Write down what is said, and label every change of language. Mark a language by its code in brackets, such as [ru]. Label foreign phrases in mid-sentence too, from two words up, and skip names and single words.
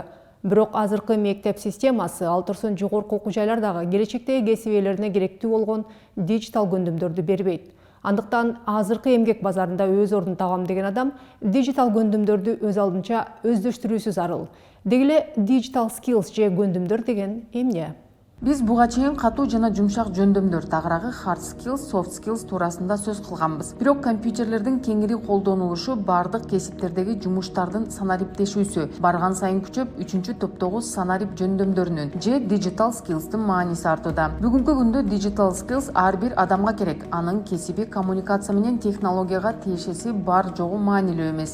[ky] Бирок азыркы мектеп системасы ал турсун жогорку окуу жайлардагы келечектеги кесип ээлерине керектүү болгон диджитал көндүмдөрдү бербейт. Андыктан азыркы эмгек базарында өз ордун табам деген адам диджитал көндүмдөрдү өз алдынча өздөштүрүүсү зарыл. Деги эле [en] digital skills [ky] же көндүмдөр деген эмне? Биз буга чейин катуу жана жумшак жөндөмдөр, тагыраагы [en] hard skills, soft skills [ky] туурасында сөз кылганбыз. Бирок компьютерлердин кеңири колдонулушу бардык кесиптердеги жумуштардын санариптешүүсү барган сайын күчөп, 3-топтогу санарип жөндөмдөрүнүн же [en] digital skills'тын [ky] мааниси артууда. Бүгүнкү күндө [en] digital skills [ky] ар бир адамга керек. Анын кесиби коммуникация менен технологияга тиешеси бар жогу маанилүү эмес.